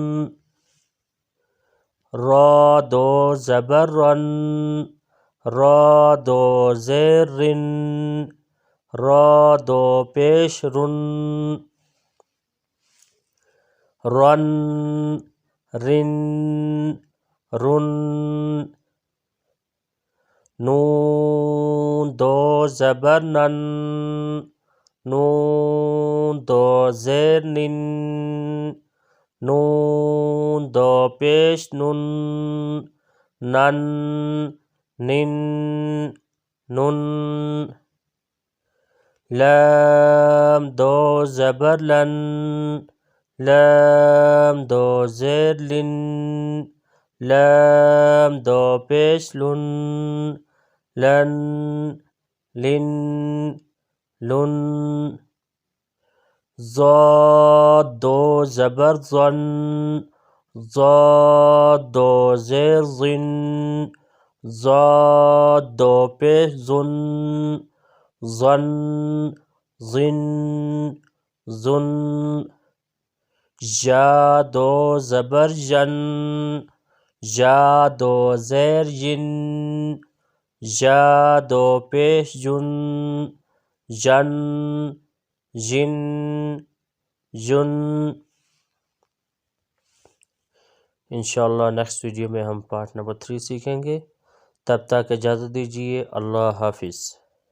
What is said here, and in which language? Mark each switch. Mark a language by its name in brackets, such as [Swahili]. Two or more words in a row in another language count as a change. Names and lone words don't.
[Urdu] را دو زبر رن، را دو زیر رن، را دو پیش رن، رن رن رن، نون دو زبر نن، نون دو زیر نن، نون دو پیش نن، نن نن نن، لام دو زبر لن، لام دو زیر لن، لام دو پیش لن، لن لن لن، ضاد دو زبر ظن، ضاد دو زیر ظن، ضاد دو پیش ظن، ظن ظن ظن، ژا دو زبر ژن، ژا دو زیر ژن، ژا دو پیش جن، ژن ژن ژن۔ انشاءاللہ [English] next video [Urdu] میں ہم [English] part number [Urdu] 3 سیکھیں گے۔ تب تک اجازت دیجیے، اللہ حافظ۔